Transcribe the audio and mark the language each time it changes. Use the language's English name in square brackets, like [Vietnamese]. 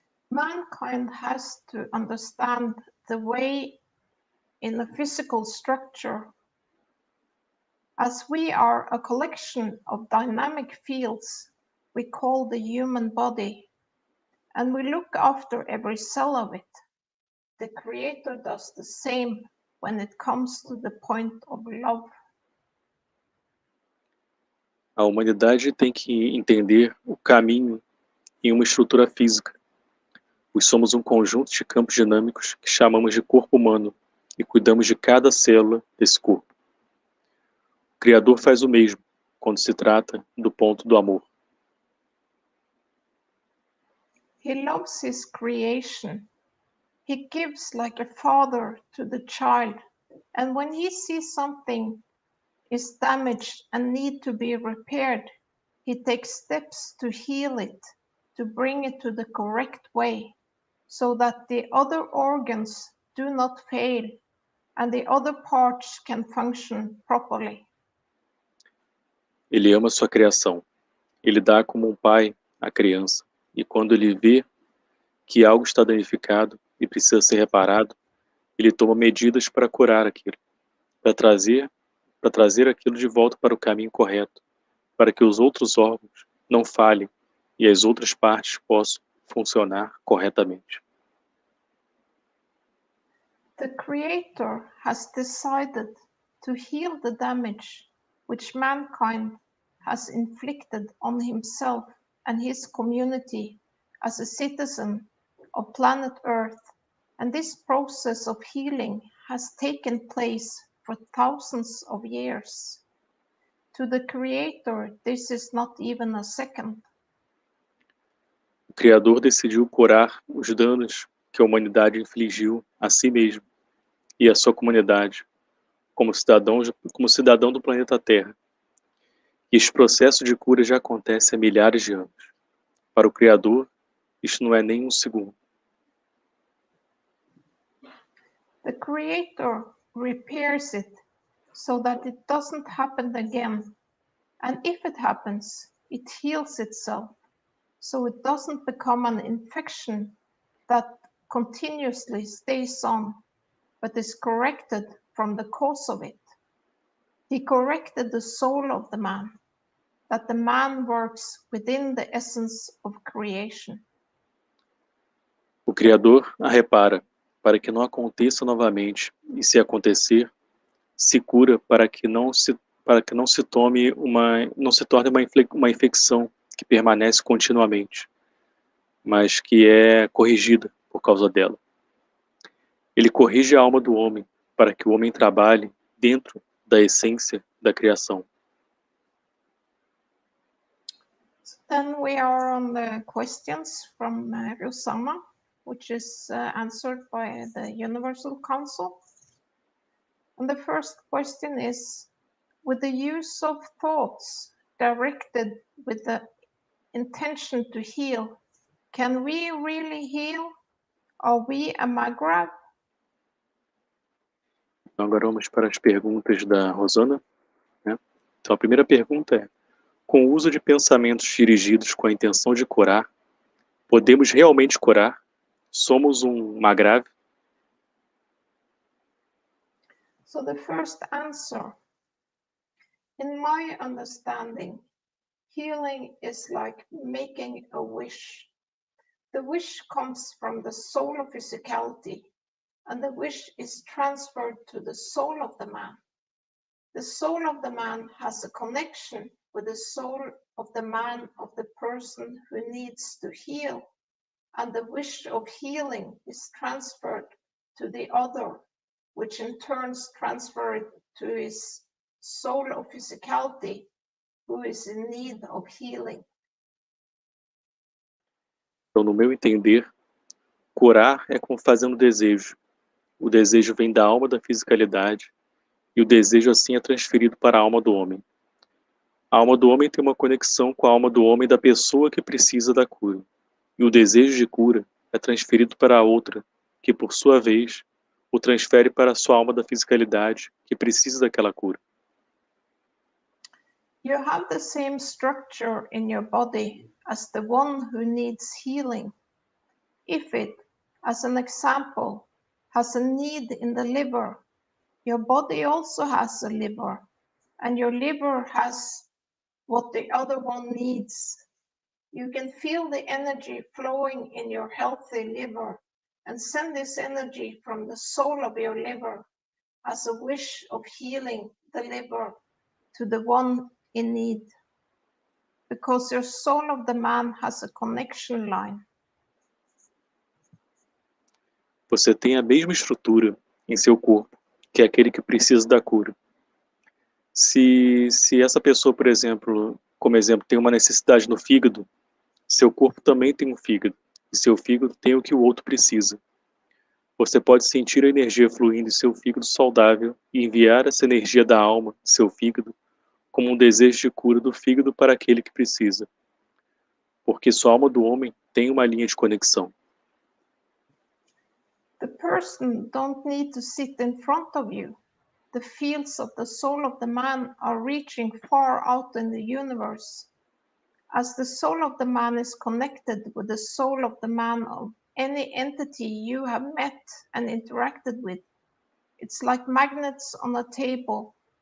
[English] Mankind has to understand the way in the physical structure, as we are a collection of dynamic fields we call the human body, and we look after every cell of it. The Creator does the same when it comes to the point of love. [Portuguese] A humanidade tem que entender o caminho em uma estrutura física. Pois somos um conjunto de campos dinâmicos que chamamos de corpo humano e cuidamos de cada célula desse corpo. O Criador faz o mesmo quando se trata do ponto do amor. [English] He loves his creation. He gives like a father to the child, and when he sees something is damaged and need to be repaired, he takes steps to heal it, to bring it to the correct way, so that the other organs do not fail and the other parts can function properly. [Portuguese] Ele ama sua criação. Ele dá como um pai à criança. E quando ele vê que algo está danificado e precisa ser reparado, ele toma medidas para curar aquilo, para trazer aquilo de volta para o caminho correto, para que os outros órgãos não falhem e as outras partes possam funcionar corretamente. [English] The Creator has decided to heal the damage which mankind has inflicted on himself and his community as a citizen of planet Earth, and this process of healing has taken place for thousands of years. To the Creator, this is not even a second. [Portuguese] O Criador decidiu curar os danos que a humanidade infligiu a si mesmo e à sua comunidade, como cidadão do planeta Terra. E este processo de cura já acontece há milhares de anos. Para o Criador, isto não é nem um segundo. [English] The Creator repairs it so that it doesn't happen again. And if it happens, it heals itself, so it doesn't become an infection that continuously stays on, but is corrected from the cause of it. He corrected the soul of the man, that the man works within the essence of creation. [Portuguese] O Criador a repara, para que não aconteça novamente, e se acontecer, se cura para que não se torne uma infecção que permanece continuamente, mas que é corrigida por causa dela. Ele corrige a alma do homem para que o homem trabalhe dentro da essência da criação. [English] Then we are on the questions from Rosanna, which is answered by the Universal Council. And the first question is, with the use of thoughts directed with the intention to heal, can we really heal? Are we a Magrav? [Portuguese] Então agora vamos para as perguntas da Rosana, né? Então a primeira pergunta é: com o uso de pensamentos dirigidos com a intenção de curar, podemos realmente curar? Somos Magrav? [English] So the first answer, in my understanding, healing is like making a wish. The wish comes from the soul of physicality, and the wish is transferred to the soul of the man. The soul of the man has a connection with the soul of the man, of the person who needs to heal, and the wish of healing is transferred to the other, which in turn transferred to his soul of physicality, who is in need of healing. [Portuguese] Então, no meu entender, curar é como fazendo desejo. O desejo vem da alma da fisicalidade, e o desejo assim é transferido para a alma do homem. A alma do homem tem uma conexão com a alma do homem da pessoa que precisa da cura. E o desejo de cura é transferido para a outra, que por sua vez o transfere para a sua alma da fisicalidade, que precisa daquela cura. [English] You have the same structure in your body as the one who needs healing. If it, as an example, has a need in the liver, your body also has a liver, and your liver has what the other one needs. You can feel the energy flowing in your healthy liver and send this energy from the soul of your liver as a wish of healing the liver to the one in need, because your soul of the man has a connection line. [Portuguese] Você tem a mesma estrutura em seu corpo que aquele que precisa da cura. Se essa pessoa, por exemplo, como exemplo, tem uma necessidade no fígado, seu corpo também tem um fígado, e seu fígado tem o que o outro precisa. Você pode sentir a energia fluindo em seu fígado saudável e enviar essa energia da alma, seu fígado, como um desejo de cura do fígado para aquele que precisa. Porque sua alma do homem tem uma linha de conexão. [English] The person don't need to sit in front of you. The fields of the soul of the man are reaching far out in the universe. As the soul of the man is connected with the soul of the man of any entity you have met and interacted with, it's like magnets on a table.